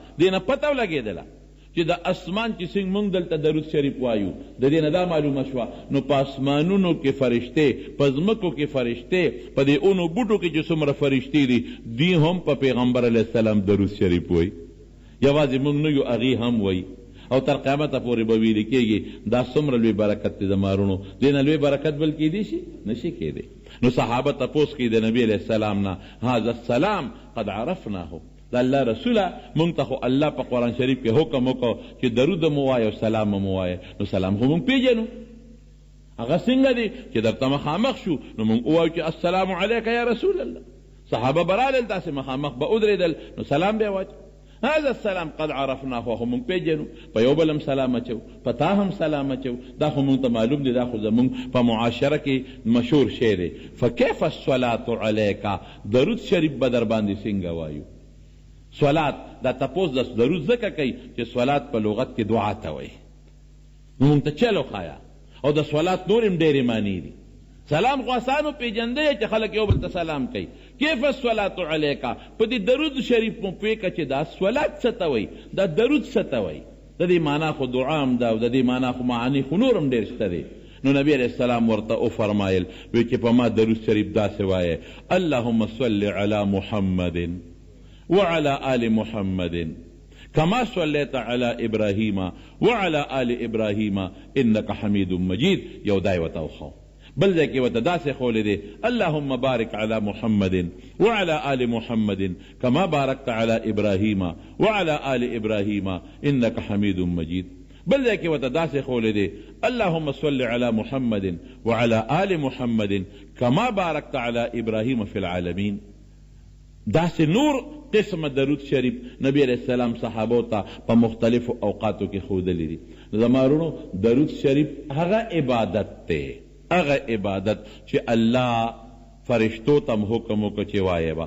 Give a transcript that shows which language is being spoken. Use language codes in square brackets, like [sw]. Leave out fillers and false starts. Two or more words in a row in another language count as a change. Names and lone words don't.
[ps] دې نه پته ولګېدله چې د اسمان چې څنګه موږ دلته درود شریف وایو، د دې نه دا معلومه شوه نو په اسمانونو کې فرشتې، په ځمکو کې فرشتې، په دې اونو بوټو کې چې څومره فرشتې دي، دوی هم په پیغمبر علیه السلام درود شریف وایي. یوازې موږ نه یو، هغې هم وایي، او تر قیامته پورې به ویلې کېږي. دا څومره لوی برکت دی د مارونو، دې نه لوی برکت بل کېدی شي؟ نشي کېدی. نو صحابه تپوس کوي د نبی علیه السلام نه، [ar] هذا السلام قد عرفناه، [ps] د الله رسوله مونږ ته خو الله په قرآن شریف کې حکم وکړو چې درود مو وایه او سلام مو وایه. نو سلام خو مونږ پیژنو، هغه څنګه دی چې درته مخامخ شو نو مونږ ووایو چې [ar] السلام علیک یا رسول الله. [ps] صحابه برالل داسې مخامخ به ودرېدل، نو سلام به واچ. [ar] هذا السلام قد عرفناه، [ps] خو مونږ پیژنو، په یو بل هم سلام اچو، په تا هم سلام اچو، دا خو مونږ ته معلوم دی، دا خو زمونږ په معاشره کې مشهور شی دی. [ar] فکیف الصلاة علیک، [ps] درود شریف به در باندې څنګه وایو؟ صلات دا تپوس د درود ځکه کوي چې صلات په لغت کې دعا ته وایي. نو مونږ ته چلو ښایه، او د صلات نور هم ډېرې معنی دي. سلام خو اسانو پیژندی چې خلک یو بل ته سلام کوي. [ar] کیف الصلاة علیک، [ps] په دې درود شریف مو پوهېږه چې دا صلات څه ته وایي، دا درود څه ته وایي. د دې معنا خو دعا هم ده، او د دې معنا خو معانی خو نور هم ډېر شته دی. نو نبی علیہ السلام ورته وفرمایل وی چې په ما درود شریف داسې وایه: [ar] اللهم صل علی محمد وعلى آل محمد كما صليت على إبراهيم وعلى آل إبراهيم إنك حميد مجيد. [ps] یو دای وته وخو بل ځای کې ورته داسې ښولی دی [ar] اللهم بارک علی محمد وعلى آل محمد کما بارکت علی ابراهیم وعلى آل ابراهیم انک حمید مجید. [ps] بل ځای کې ورته داسې ښولی دی [ar] اللهم صل علی محمد وعلى آل محمد کما بارکت علی ابراهیم فی العالمین. [ps] داسې نور قسم درود شریف نبی علیہ السلام صحابو ته په مختلفو اوقاتو کې ښودلی دي. زمارونو درود شریف هغه عبادت دی، هغه عبادت چې الله فرشتو تم حکم وکړه چې وایه به.